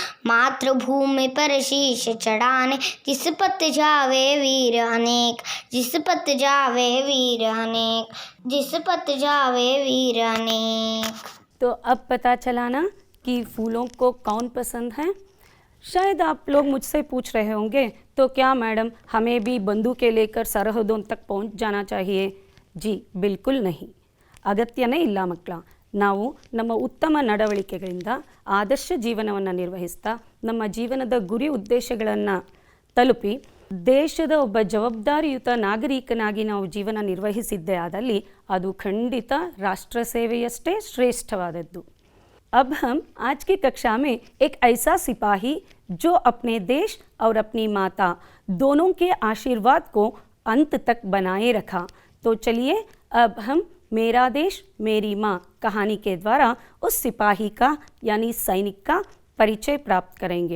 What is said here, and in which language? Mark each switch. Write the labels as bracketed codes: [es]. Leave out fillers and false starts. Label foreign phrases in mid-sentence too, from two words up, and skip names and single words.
[hi] मातृभूमि पर शीश चढ़ाने जिस पत जावे वीर अनेक, जिस पत जावे वीर अनेक, जिस पत जावे वीर अनेक। तो अब पता चला ना कि फूलों को कौन पसंद है। शायद आप लोग मुझसे पूछ रहे होंगे, तो क्या मैडम हमें भी बंदूकें लेकर सरहदों तक पहुंच जाना चाहिए? जी बिल्कुल नहीं। [kn] ಅಗತ್ಯನೇ ಇಲ್ಲ ಮಕ್ಕಳ. ನಾವು ನಮ್ಮ ಉತ್ತಮ ನಡವಳಿಕೆಗಳಿಂದ ಆದರ್ಶ ಜೀವನವನ್ನು ನಿರ್ವಹಿಸ್ತಾ ನಮ್ಮ ಜೀವನದ ಗುರಿ ಉದ್ದೇಶಗಳನ್ನು ತಲುಪಿ ದೇಶದ ಒಬ್ಬ ಜವಾಬ್ದಾರಿಯುತ ನಾಗರಿಕನಾಗಿ ನಾವು ಜೀವನ ನಿರ್ವಹಿಸಿದ್ದೇ ಆದಲ್ಲಿ ಅದು ಖಂಡಿತ ರಾಷ್ಟ್ರ ಸೇವೆಯಷ್ಟೇ ಶ್ರೇಷ್ಠವಾದದ್ದು। [hi] अब हम आज की कक्षा में एक ऐसा सिपाही जो अपने देश और अपनी माता दोनों के आशीर्वाद को अंत तक बनाए रखा। तो चलिए अब हम मेरा देश मेरी माँ कहानी के द्वारा उस सिपाही का यानी सैनिक का परिचय प्राप्त करेंगे।